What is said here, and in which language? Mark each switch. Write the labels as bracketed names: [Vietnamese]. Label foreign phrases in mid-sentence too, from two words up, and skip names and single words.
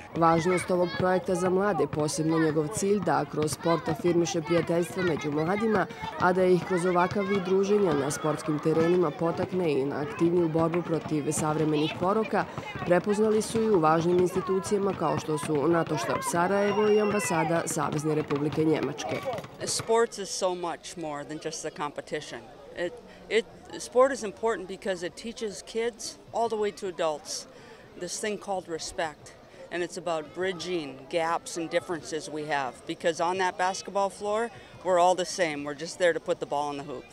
[Bosnian] Važnost ovog projekta za mlade, posebno njegov cilj da kroz sport afirmiše prijateljstvo među mladima, a da ih kroz ovakav vid druženja na sportskim terenima potakne i na aktivniju borbu protiv savremenih poroka, prepoznali su i u važnim institucijama kao što su NATO štab Sarajevo i ambasada Savezne Republike Njemačke. [English] Sports is so much more than just a competition. Sport is important because it teaches kids all the way to adults this thing called respect. And it's about bridging gaps and differences we have. Because on that basketball floor, we're all the same. We're just there to put the ball in the hoop.